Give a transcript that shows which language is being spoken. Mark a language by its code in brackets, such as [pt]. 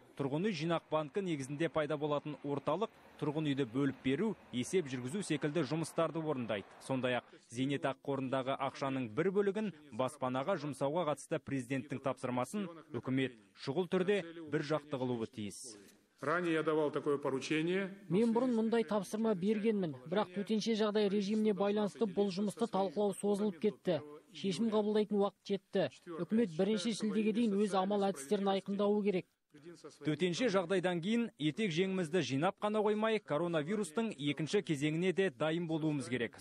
[kk] Тұрғын үй жинақ банкі негізінде пайда болатын орталық тұрғын үйді бөліп беру, есеп жүргізу секілді жұмыстарды орындайды. Сондай-ақ зейнетақы қорындағы ақшаның бір бөлігін баспанаға жұмсауға қатысты президенттің тапсырмасын үкімет шұғыл түрде бір жақты қылуы тиіс. [ru] Ранее я давал такое поручение. [kk] Мен бұрын мұндай тапсырма бергенмін, бірақ төтенше жағдай режиміне байланысты бұл жұмысты талқылау созылып кетті. Шешім қабылдайтын уақыт жетті. Үкімет 1 шілдеге дейін өз амал әдістерін айқындауы керек. Төтенше жағдайдан кейін етек жеңімізді жинап қана қоймай, коронавирустың екінші кезеңіне де дайын болуымыз керек.